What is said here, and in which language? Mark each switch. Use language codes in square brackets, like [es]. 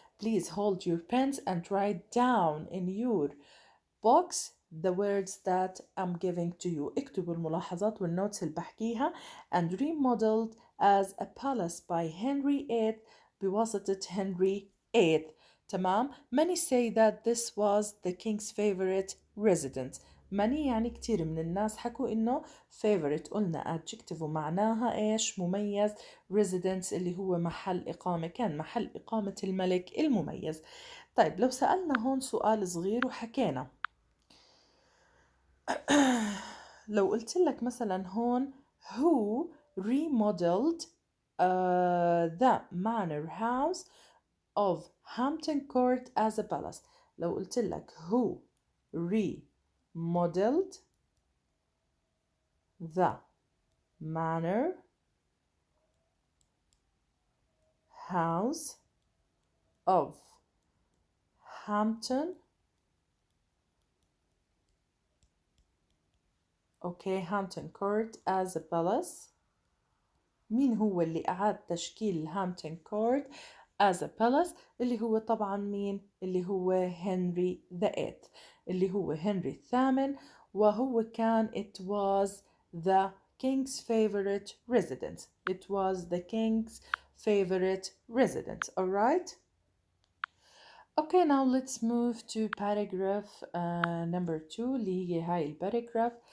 [en] Please hold your pens and write down in your box the words that I'm giving to you. [ar] اكتبوا الملاحظات والنوتس اللي بحكيها. [en] and remodeled as a palace by Henry VIII بواسطة Henry VIII. [ar] تمام. [en] many say that this was the king's favorite residence. [ar] many يعني كتير من الناس حكوا إنه favorite قلنا adjective ومعناها إيش؟ مميز. residence اللي هو محل إقامة، كان محل إقامة الملك المميز. طيب لو سألنا هون سؤال صغير وحكينا لو قلت لك مثلا هون [en] who remodeled the manor house of Hampton Court as a palace. [ar] لو قلت لك [en] who remodeled the manor house of Hampton Hampton Court as a palace. [ar] مين هو اللي أعاد تشكيل هامبتون كورت [en] as a palace؟ [ar] اللي هو طبعا مين؟ اللي هو هنري the eighth، اللي هو هنري الثامن، وهو كان [en] it was the king's favorite residence. It was the king's favorite residence. Alright? Okay, now let's move to paragraph number 2 [ar] اللي هي هاي الباراجراف.